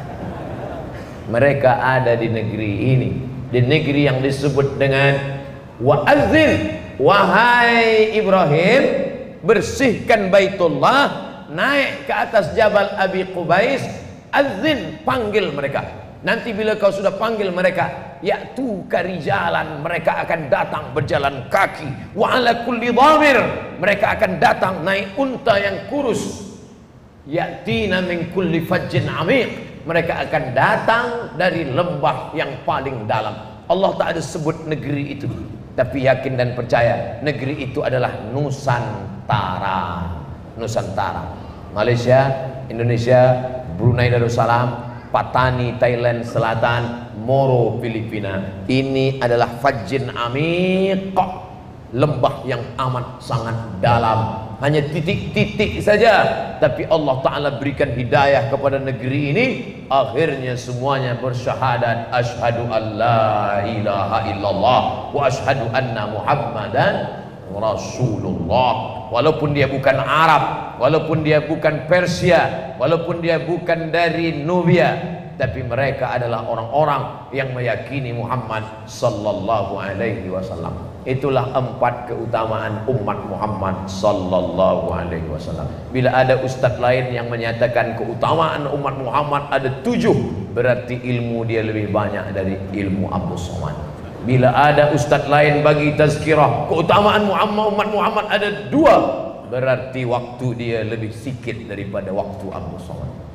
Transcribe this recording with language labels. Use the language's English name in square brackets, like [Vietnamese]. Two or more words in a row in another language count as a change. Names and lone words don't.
[Indonesian] Mereka ada di negeri ini, di negeri yang disebut dengan wa'adzin, wahai Ibrahim, bersihkan Baitullah, naik ke atas Jabal Abi Qubais, azin, panggil mereka. Nanti bila kau sudah panggil mereka, [Arabic] يأتوك رجالا, [Indonesian] mereka akan datang berjalan kaki, [Arabic] وعلى كل ضامر, [Indonesian] mereka akan datang naik unta yang kurus, [Arabic] يأتين من كل فج عميق, [Indonesian] mereka akan datang dari lembah yang paling dalam. Allah tak ada sebut negeri itu, tapi yakin dan percaya negeri itu adalah Nusantara. Nusantara, Malaysia, Indonesia, Brunei Darussalam, Patani Thailand Selatan, Moro Filipina. Ini adalah [Arabic] فج عميق, [Indonesian] lembah yang amat sangat dalam. Hanya titik-titik saja, tapi Allah Ta'ala berikan hidayah kepada negeri ini. Akhirnya semuanya bersyahadat, [Arabic] أشهد أن لا إله إلا الله وأشهد أن محمدا رسول الله. [Indonesian] Walaupun dia bukan Arab, walaupun dia bukan Persia, walaupun dia bukan dari Nubia, tapi mereka adalah orang-orang yang meyakini Muhammad [Arabic] صلى الله عليه وسلم. [Indonesian] Itulah 4 keutamaan umat Muhammad [Arabic] صلى الله عليه وسلم. [Indonesian] Bila ada ustaz lain yang menyatakan keutamaan umat Muhammad ada 7, berarti ilmu dia lebih banyak dari ilmu Abdul Somad. Bila ada ustaz lain bagi tazkirah keutamaan umat Muhammad ada 2, berarti waktu dia lebih sikit daripada waktu Abdul Somad.